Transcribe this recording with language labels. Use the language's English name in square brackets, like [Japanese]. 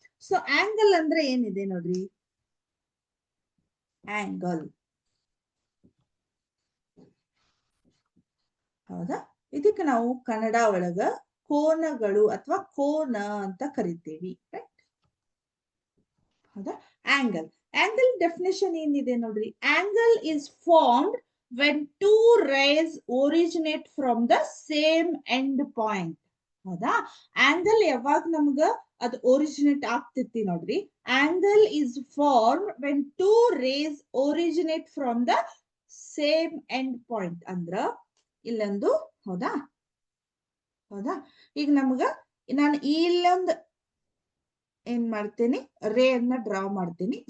[Kannada] So angle ಅಂದ್ರೆ ಏನಿದೆ ನೋಡ್ರಿ, ಆಂಗಲ್. ಹೌದಾ? ಇದಕ್ಕೆ ನಾವು ಕನ್ನಡ ಒಳಗ ಕೋನಗಳು ಅಥವಾ ಕೋನ ಅಂತ ಕರಿತೀವಿ. ರೈಟ್? ಹೌದಾ? ಆಂಗಲ್ ಡೆಫಿನೇಷನ್ ಏನಿದೆ ನೋಡ್ರಿ, [English] Angle is formed when two rays originate from the same end point. [Kannada] ಹೌದಾ? ಆಂಗಲ್ ಯಾವಾಗ ನಮ್ಗ ಅದು ಒರಿಜಿನೇಟ್ ಆಗ್ತೈತಿ ನೋಡ್ರಿ, [English] Angle is form when two rays originate from the same end point. [Kannada] ಅಂದ್ರ ಇಲ್ಲೊಂದು, ಹೌದಾ? ಈಗ ನಮ್ಗ ನಾನು ಇಲ್ಲೊಂದು ಏನ್ ಮಾಡ್ತೀನಿ, ರೇ ಅನ್ನ ಡ್ರಾ ಮಾಡ್ತೀನಿ.